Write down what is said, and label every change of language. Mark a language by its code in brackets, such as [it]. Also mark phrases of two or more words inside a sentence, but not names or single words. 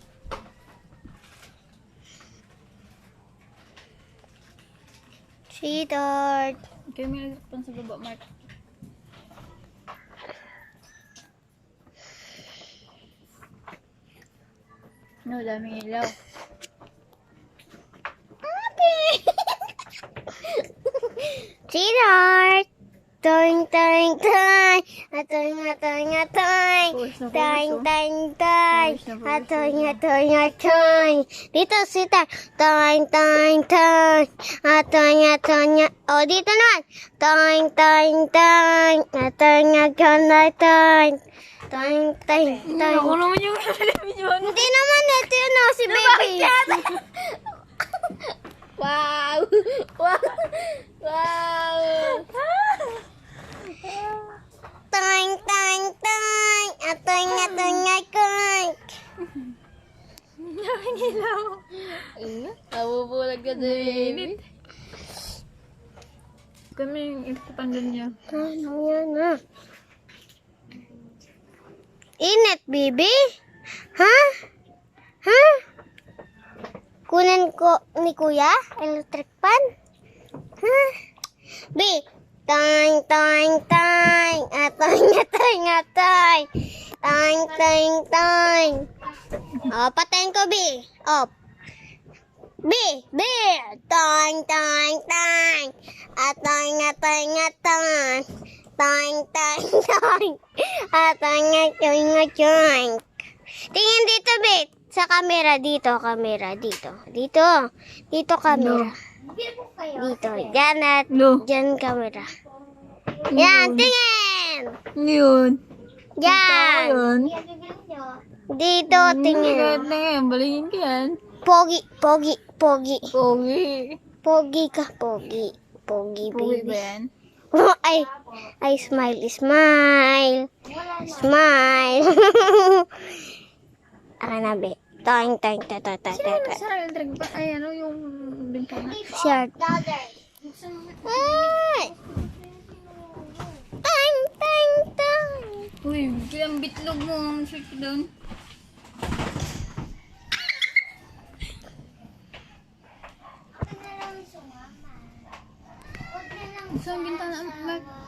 [tl] Sweetheart. Okay, may nagtakpan sa baba, Mark. No, daming ilaw. Sweetheart. Toing, toing, toing. Atoing, atoing, atoing. Toing, toing, toing. Atoing, atoing, atoing. Dito, sweetheart. Toing, toing, toing. Atoing, atoing, oh, dito naman. Toing, toing, toing. Atoing, atoing, atoing. Toing, toing, toing. Ako naman yung television. Hindi naman, ito yun oh, si baby. Wow! Wow! Wow! Toing, toing, toing. Atoing, atoing, atoing. Daming ilaw. Nabubulag ka din. Kami yung ipapanggan niya. Ano yan ah? Init, baby? Ha? Ha? Kunin ko ni kuya? Electric pan? Ha? B. Tang, tang, tang. Atang, atang, atang. Tang, tang, tang. O, patayin ko, B. O. B. B. Tang, tang, tang. Atang, atang, atang. Tang, tang, tang. Atang, atang, atang. Tingin dito, B. Sa camera, dito, camera, dito. Dito. Dito, camera. Dito. Diyan at diyan, camera. Yan, tingin! Yun. Yan. Yun. Dito, tingin. Kahit na yan, balingin ka yan. Pogi, pogi, pogi. Pogi. Pogi ka, pogi. Pogi, Pogi ba baby. yan? Ay, [en] smile, smile. Smile. Ana, be. Tang, tang, tang, tang, tang, tang. [tl] Sa electric pa, ay ano yung bintana. Short. Ay! Tang, tang, tang. Uy, yung bitlog mo, ang sweet doon. Isang bintana, Mark.